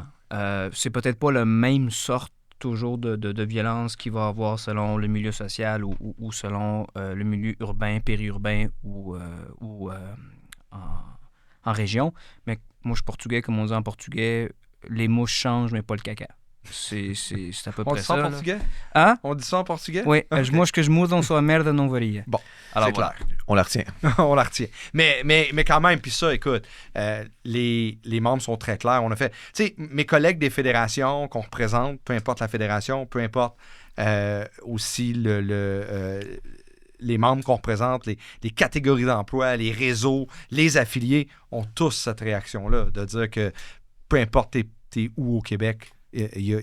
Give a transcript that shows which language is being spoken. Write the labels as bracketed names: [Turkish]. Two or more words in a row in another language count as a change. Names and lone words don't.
[French] C'est peut-être pas la même sorte toujours de violence qu'il va avoir selon le milieu social ou selon le milieu urbain, périurbain ou en région. Mais moi, je suis portugais, comme on dit en portugais, les mouches changent, mais pas le caca. C'est à peu On près dit ça en ça. Là. portugais? Hein? On dit ça en portugais? Oui, Ok. [Portuguese] as moscas mudam, sua merda não varia. [French] Bon, Alors c'est voilà. clair. On la retient. On la retient. Mais quand même, puis ça, écoute, les membres sont très clairs. On a fait, tu sais, mes collègues des fédérations qu'on représente, peu importe la fédération, peu importe aussi les membres qu'on représente, les catégories d'emploi, les réseaux, les affiliés, ont tous cette réaction-là, de dire que peu importe t'es où au Québec, il y a